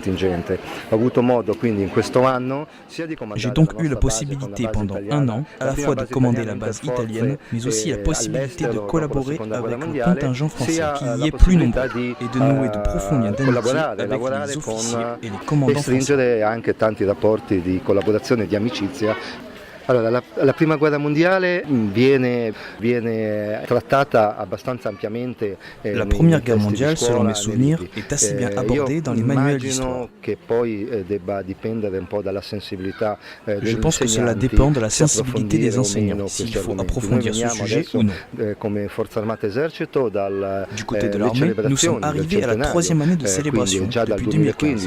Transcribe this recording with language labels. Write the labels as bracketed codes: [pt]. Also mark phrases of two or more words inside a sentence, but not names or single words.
[fr] J'ai donc eu la possibilité pendant 1 an, à la fois de commander la base italienne, mais aussi la possibilité de collaborer avec le contingent français, qui y est plus nombreux, et de nouer de profonds liens d'amitié avec les officiers et les commandants français. [it] Stringere anche tanti rapporti di collaborazione e di amicizia. Allora, la prima guerra mondiale viene trattata abbastanza ampiamente. [fr] La première guerre mondiale, selon mes souvenirs, est assez bien abordée dans les manuels d'histoire. Je pense que cela dépend de la sensibilité des enseignants, s'il faut approfondir ce sujet ou non. Du côté de l'armée, nous sommes arrivés à la 3e année de célébration depuis 2015.